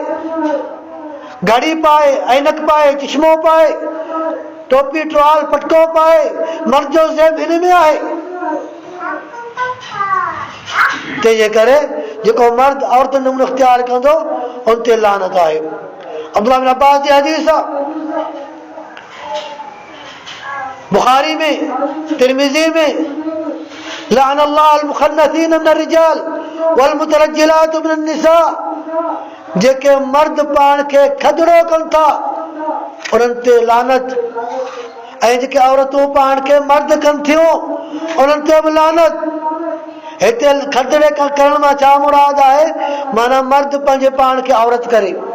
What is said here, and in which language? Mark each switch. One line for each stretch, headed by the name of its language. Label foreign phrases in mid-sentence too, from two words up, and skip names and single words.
Sindhi: घड़ी पाए, ऐनक पाए, चश्मो पाए, टोपी, टुवाल, पटको पाए, मर्द जो ज़ेब हिन में आहे। तंहिंजे करे जेको मर्द औरतुनि नमूनो इख्तियार कंदो उन ते लानत आहे। अब्दुल्लाह बिन अब्बास जी हदीस आहे, बुखारी में, तिरमिजी में,
Arabic: لعن الله المخنثين من الرجال والمترجلات من النساء,
Sindhi: जेके मर्द पाण खे खदड़ो कनि था उन्हनि ते लानत, ऐं जेके औरतूं पाण खे मर्द कनि थियूं उन्हनि ते बि लानत। हिते खदड़े करण मां छा मुराद आहे, माना मर्द पंहिंजे पाण खे औरत करे।